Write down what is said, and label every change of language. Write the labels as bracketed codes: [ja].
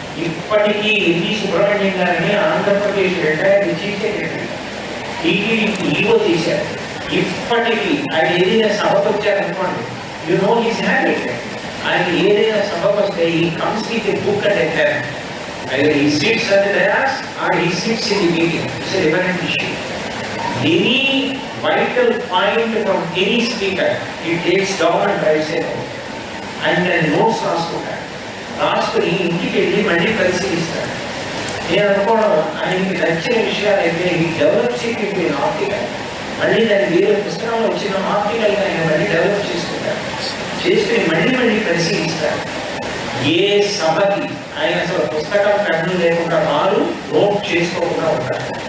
[te] ఇప్పటికీ ఎన్ని సుబ్రహ్మణ్యం గారిని ఆంధ్రప్రదేశ్ రిటైర్డ్ చీఫ్ సెక్రటరీ టీటీడీకి ఈవో చేశారు. ఇప్పటికీ ఆయన ఏదైనా సభకు వచ్చారనుకోండి, [en] You know his habit. [te] ఆయన ఏదైనా సభకు వస్తే [en] He comes with a book and a pen. Either he sits at the dais or he sits in the meeting. It's a different issue. Any vital point from any speaker, he takes down and writes it out. And then notes [te] రాసుకుంటారు. రాసుకుని ఇంటికి వెళ్ళి మళ్ళీ పరిశీలిస్తాడు. నేను అనుకోవడం ఆయనకి నచ్చిన విషయాలు అయితే ఈ డెవలప్ చేయడానికి ఆర్టికల్, మళ్ళీ దాన్ని వేరే పుస్తకంలో వచ్చిన ఆర్టికల్ ఆయన మళ్ళీ డెవలప్ చేసుకుంటారు. చేసుకుని మళ్ళీ పరిశీలిస్తారు. ఏ సభకి ఆయన అసలు పుస్తకం కన్ను లేకుండా వారు నోట్ చేసుకోకుండా ఉంటారు.